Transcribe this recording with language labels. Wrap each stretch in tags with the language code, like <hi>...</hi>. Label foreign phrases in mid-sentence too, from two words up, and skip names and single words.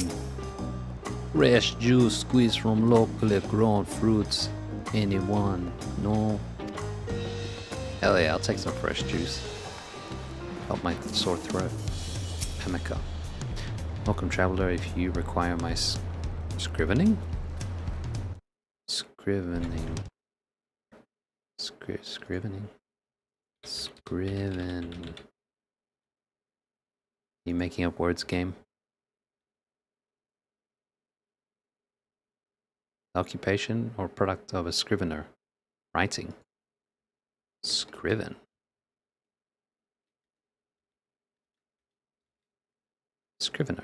<en>Fresh juice squeezed from locally grown fruits. Anyone? No? Hell yeah, I'll take some fresh juice. Help my sore throat. Pemmica. Welcome, traveler, if you require my scrivening? Scrivening. Scrivening. Scriven. You making up words, game? Occupation or product of a scrivener. Writing. Scriven. Scrivener.</en>